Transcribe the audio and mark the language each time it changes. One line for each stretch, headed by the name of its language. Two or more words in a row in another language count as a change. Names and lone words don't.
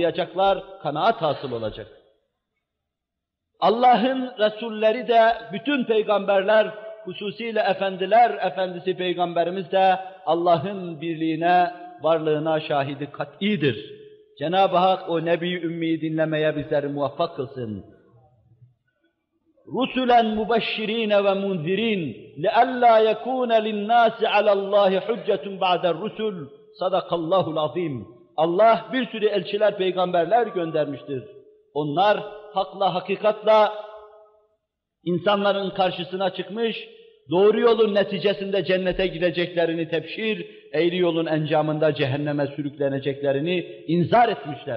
Turkish: Anlayacaklar, kanaat hasıl olacak. Allah'ın Resulleri de, bütün peygamberler, hususiyle efendiler efendisi Peygamberimiz de Allah'ın birliğine, varlığına şahidi kat'idir. Cenab-ı Hak o Nebi Ümmi'yi dinlemeye bizleri muvaffak kılsın.
Arabic: رُسُلًا مُبَشِّرِينَ وَمُنْذِرِينَ لِأَلَّا يَكُونَ لِلنَّاسِ عَلَى اللّٰهِ حُجَّةٌ بَعْدَ الرُّسُلِ صدق الله العظيم.
Turkish: Allah bir sürü elçiler, peygamberler göndermiştir. Onlar hakla, hakikatla insanların karşısına çıkmış, doğru yolun neticesinde cennete gideceklerini tebşir, eğri yolun encamında cehenneme sürükleneceklerini inzar etmişler.